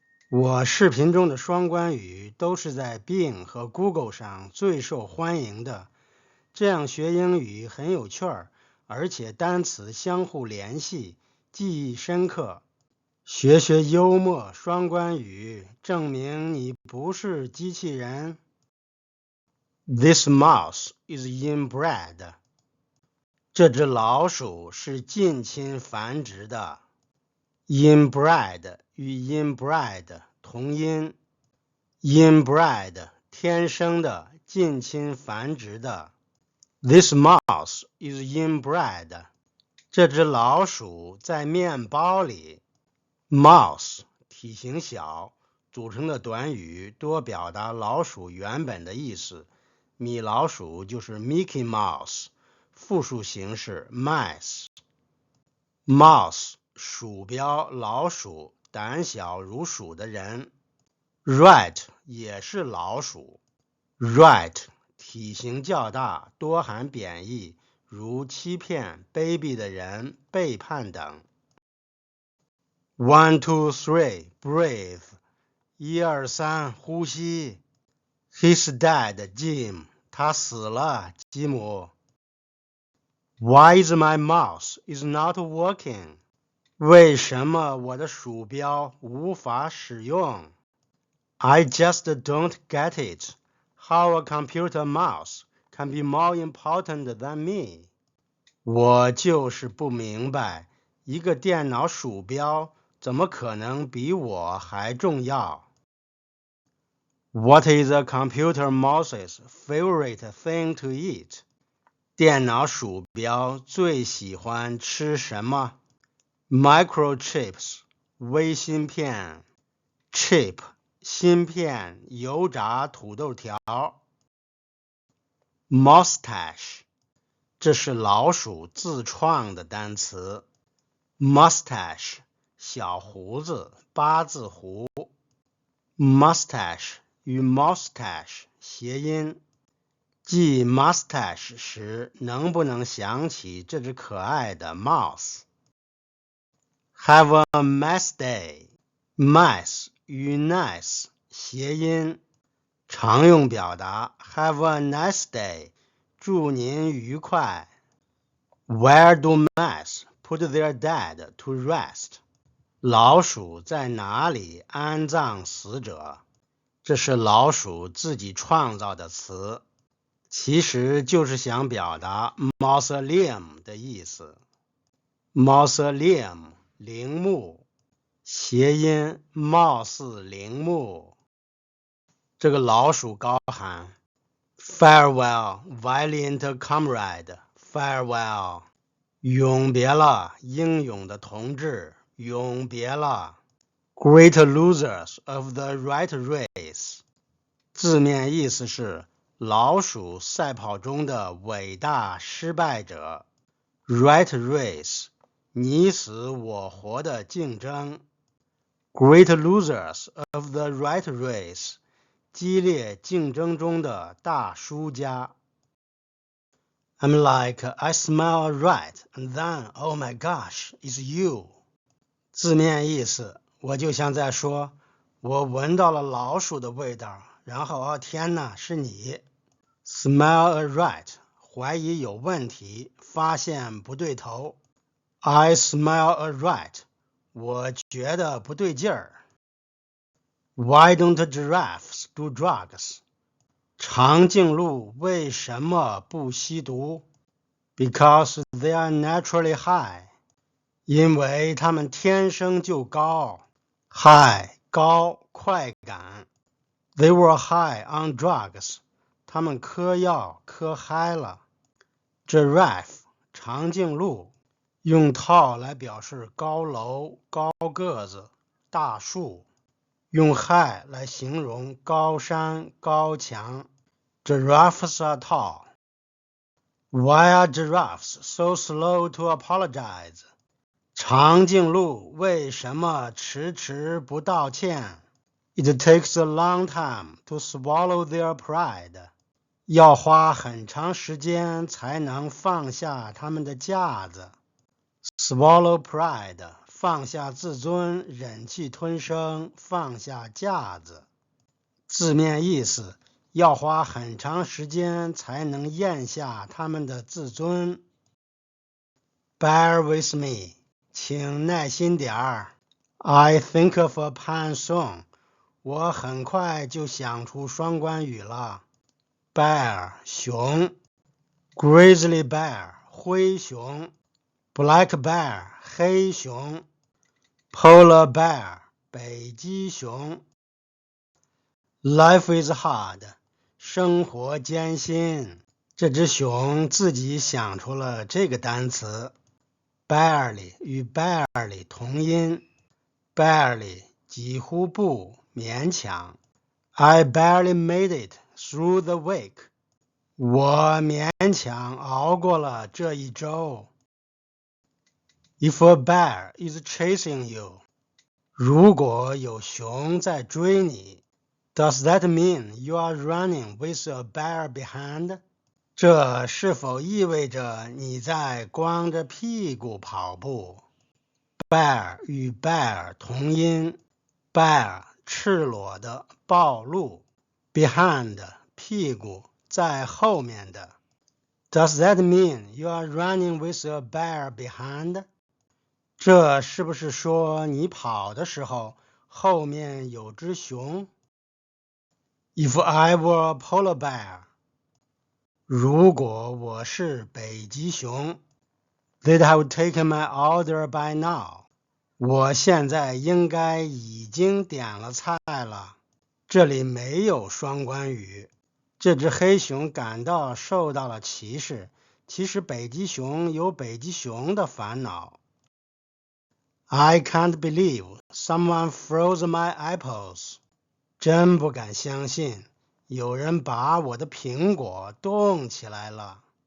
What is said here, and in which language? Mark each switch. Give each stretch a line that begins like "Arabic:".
Chinese: 我视频中的双关语都是在 Bing 和 Google 上最受欢迎的，这样学英语很有趣儿，而且单词相互联系，记忆深刻。学学幽默双关语，证明你不是机器人。
English: This mouse is inbred.
Chinese: 这只老鼠是近亲繁殖的。 Inbred 与 inbred 同音。 Inbred 天生的，近亲繁殖的。
English: This mouse is inbred.
Chinese: 这只老鼠在面包里。 Mouse 体型小，组成的短语多表达老鼠原本的意思。米老鼠就是 Mickey Mouse， 复数形式 mice。 Mouse 鼠标，老鼠，胆小如鼠的人。 Rat 也是老鼠。Rat 体型较大，多含贬义，如欺骗、卑鄙的人、背叛等。
English: 1, 2, 3, breathe. 1, 2, 3,
Chinese: 呼吸。
English: He's dead, Jim.
Chinese: 他死了，吉姆。
English: Why is my mouse is not working?
Chinese: 为什么我的鼠标无法使用？
English: I just don't get it. How a computer mouse can be more important than me.
Chinese: 我就是不明白，一个电脑鼠标怎么可能比我还重要？
English: What is a computer mouse's favorite thing to eat?
Chinese: 电脑鼠标最喜欢吃什么？ Microchips 微芯片。Chip 芯片，油炸土豆条。 Mustache 这是老鼠自创的单词。 Mustache 小胡子，八字胡。 Mustache 与 mustache 谐音。记 mustache 时，能不能想起这只可爱的 mouse？
English: Have a nice day.
Chinese: Nice 与 nice 谐音。常用表达
English: Have a nice day.
Chinese: 祝您愉快。
English: Where do mice put their dead to rest?
Chinese: 老鼠在哪里安葬死者？这是老鼠自己创造的词，其实就是想表达 mausoleum 的意思。 Mausoleum 陵墓，谐音貌似陵墓。这个老鼠高喊
English: Farewell, valiant comrade, farewell.
Chinese: 永别了，英勇的同志，永别了。
English: Great losers of the rat race.
Chinese: 字面意思是老鼠赛跑中的伟大失败者。 Rat race 你死我活的竞争。
English: Great losers of the rat race
Chinese: 激烈竞争中的大输家。
English: I'm like, I smell a rat, and then, oh my gosh, it's you.
Chinese: 字面意思，我就像在说，我闻到了老鼠的味道，然后，哦天哪，是你。 Smell a rat, 怀疑有问题，发现不对头。
English: I smell a rat,
Chinese: 我觉得不对劲儿。
English: Why don't giraffes do drugs?
Chinese: 长颈鹿为什么不吸毒？
English: Because they are naturally high.
Chinese: 因为它们天生就高。
English: High
Chinese: 高，快感。
English: They were high on drugs.
Chinese: 他们嗑药嗑嗨了。 Giraffe 长颈鹿，用套来表示高楼、高个子、大树。用 high 来形容高山、高墙。
English: Giraffes are tall. Why are giraffes so slow to apologize?
Chinese: 长颈鹿为什么迟迟不道歉？
English: It takes a long time to swallow their pride.
Chinese: 要花很长时间才能放下他们的架子。
English: Swallow pride
Chinese: 放下自尊，忍气吞声，放下架子。字面意思，要花很长时间才能咽下他们的自尊。
English: Bear with me，
Chinese: 请耐心点儿。
English: I think of a pun soon，
Chinese: 我很快就想出双关语了。 Bear， 熊。Grizzly bear， 灰熊。 Black bear， 黑熊。 Polar bear， 北极熊。
English: Life is hard，
Chinese: 生活艰辛。这只熊自己想出了这个单词。 Barely 与 barely 同音。 Barely 几乎不，勉强。
English: I barely made it through the week，
Chinese: 我勉强熬过了这一周。
English: If a bear is chasing you，
Chinese: 如果有熊在追你。
English: Does that mean you are running with a bear behind？
Chinese: 这是否意味着你在光着屁股跑步？ Bear 与 bear 同音。 Bear 赤裸的，暴露。 Behind 屁股，在后面的。
English: Does that mean you are running with a bear behind？
Chinese: 这是不是说你跑的时候后面有只熊？
English: If I were a polar bear，
Chinese: 如果我是北极熊 ，
English: they'd have taken my order by now，
Chinese: 我现在应该已经点了菜了。这里没有双关语。这只黑熊感到受到了歧视，其实北极熊有北极熊的烦恼。
English: I can't believe someone froze my apples。
Chinese: 真不敢相信，有人把我的苹果冻起来了。